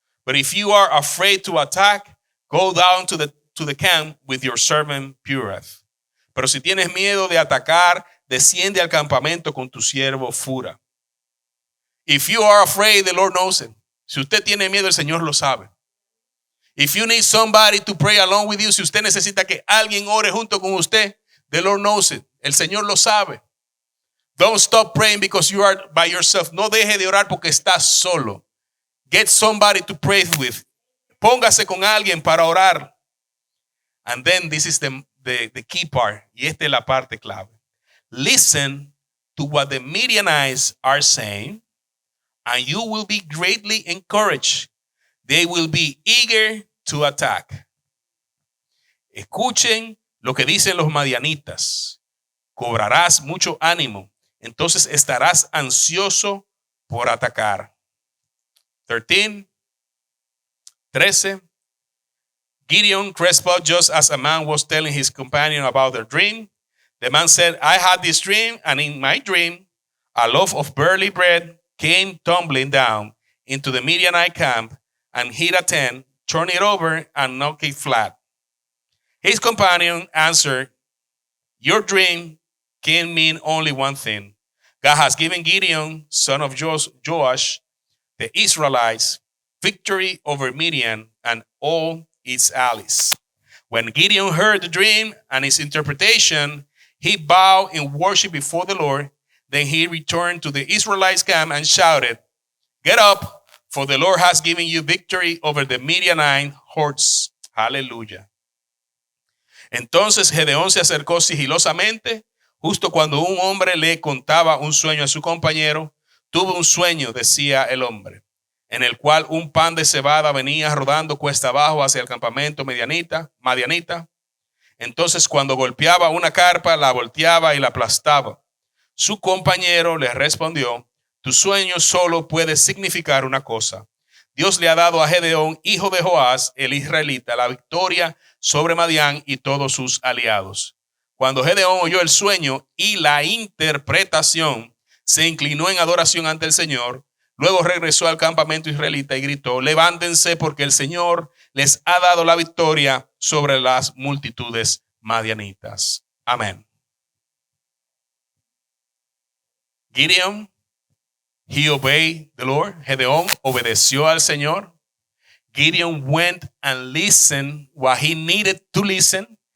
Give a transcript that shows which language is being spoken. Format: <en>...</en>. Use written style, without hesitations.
<en>But if you are afraid to attack, go down to the camp with your servant Purath.</en> <es>Pero si tienes miedo de atacar, desciende al campamento con tu siervo Fura.</es> <en>If you are afraid, the Lord knows it.</en> <es>Si usted tiene miedo, el Señor lo sabe.</es> <en>If you need somebody to pray along with you,</en> <es>si usted necesita que alguien ore junto con usted,</es> <en>the Lord knows it.</en> <es>El Señor lo sabe.</es> <en>Don't stop praying because you are by yourself.</en> <es>No deje de orar porque estás solo.</es> <en>Get somebody to pray with.</en> <es>Póngase con alguien para orar.</es> <en>And then this is the key part.</en> <es>Y esta es la parte clave.</es> <en>Listen to what the Midianites are saying, and you will be greatly encouraged. They will be eager to attack.</en> <es>Escuchen lo que dicen los madianitas. Cobrarás mucho ánimo. Entonces estarás ansioso por atacar. 13.</es> <en>Gideon Crespo, just as a man was telling his companion about their dream, the man said, I had this dream, and in my dream, a loaf of barley bread came tumbling down into the Midianite camp and hit a tent, turned it over, and knocked it flat. His companion answered, your dream can mean only one thing. God has given Gideon, son of Joash, the Israelites, victory over Midian and all its allies. When Gideon heard the dream and its interpretation, he bowed in worship before the Lord. Then he returned to the Israelites' camp and shouted, get up, for the Lord has given you victory over the Midianite hordes.</en> <es>Aleluya. Entonces Gedeón se acercó sigilosamente, justo cuando un hombre le contaba un sueño a su compañero. Tuve un sueño, decía el hombre, en el cual un pan de cebada venía rodando cuesta abajo hacia el campamento madianita. Entonces cuando golpeaba una carpa, la volteaba y la aplastaba. Su compañero le respondió, tu sueño solo puede significar una cosa. Dios le ha dado a Gedeón, hijo de Joás, el israelita, la victoria sobre Madián y todos sus aliados. Cuando Gedeón oyó el sueño y la interpretación, se inclinó en adoración ante el Señor. Luego regresó al campamento israelita y gritó: levántense, porque el Señor les ha dado la victoria sobre las multitudes madianitas. Amén.</es> <en>Gideon, he obeyed the Lord.</en> <es>Gedeón obedeció al Señor.</es> <en>Gideon went and listened what he needed to listen.</en>